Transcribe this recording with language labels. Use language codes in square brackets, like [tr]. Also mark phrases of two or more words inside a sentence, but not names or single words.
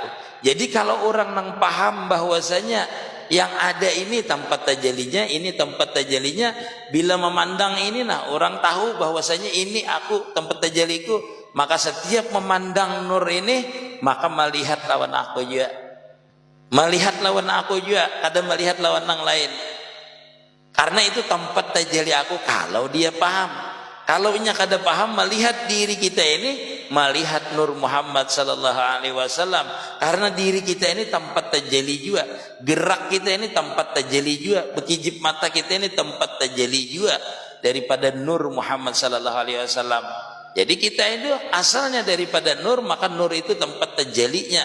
[bjn] Jadi kalau orang nang paham bahwasanya yang ada ini tempat tajalinya, ini tempat tajalinya, bila memandang ini nah orang tahu bahwasanya ini aku tempat tajaliku, maka setiap memandang nur ini maka melihat lawan aku juga. Melihat lawan aku juga, kadang melihat lawan yang lain. [id] Karena itu tempat tajali aku kalau dia paham. [bjn] Kalau nya kada paham, melihat diri kita ini, melihat Nur Muhammad [ar] صلى الله عليه وسلم. [id] Karena diri kita ini tempat tajali juga. Gerak kita ini tempat tajali juga. [bjn] Bekijip mata kita ini tempat tajali juga daripada Nur Muhammad [ar] صلى الله عليه وسلم. [id] Jadi kita itu asalnya daripada nur, maka nur itu tempat tajalinya.